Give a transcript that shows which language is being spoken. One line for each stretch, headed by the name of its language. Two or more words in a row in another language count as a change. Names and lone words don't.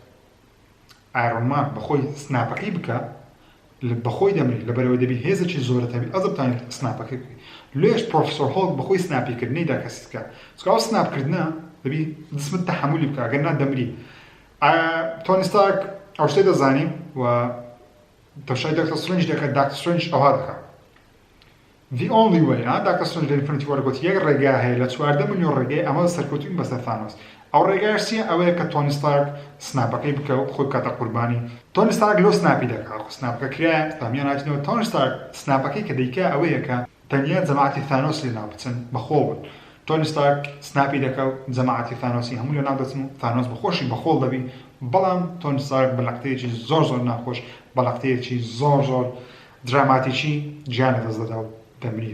Central Kurdish: ئایرۆنمان بەخۆی سناپەکەی بکە بەخۆی دەمری لەبەرەوەی دەبی هێزێکی زۆرە هەبی ئەو دەبتانێت سناپەکەی بکەی لێش پرۆفسۆر هۆڵ بەخۆی سناپیکردنی داکەست بکە چکە ئەو سناپکردنە دەبی دەستمت تەحمولی بکە ئەگەر نا دەمری تۆنی ستارک ئەو شتەی دەزانی و تەشای داکتەر سترێنج دەکات داکتەر سترێنج ئەوها دەکات
English: the only way
Central Kurdish: داکتەر سترێنج لە ئینفینیتی وۆر گوت یەک ڕێگا هەیە لە 14 ملیۆن ڕێگای ئەمە سەرکەوتوین بەسەر ثانۆس ئەو ڕێگایش چییە ئەوەیە کە تۆنی ستارک سناپەکەی بکە و خۆی کاتە قوربانی تۆنی ستارک لۆ سناپی دەکات سناپەکە کرایە تامیان هاتینەوە تۆنی ستارک سناپەکەی کە دەیکا ئەوەیە کە تەنیا جەماعەتی ثانۆس لێناو بچن بەخۆڵ بن تۆنی ستارک سناپی دەکات و جەماعەتی ثانۆسی هەموو لێناو دەچن و ثانۆس بەخۆشی بەخۆڵ دەبی بەڵام تۆنی ستارک بە لەقتەیەکی زۆر ناخۆش بە لەقتەیەکی زۆر دراماتیکی گیانە دەستدەدا و دەمری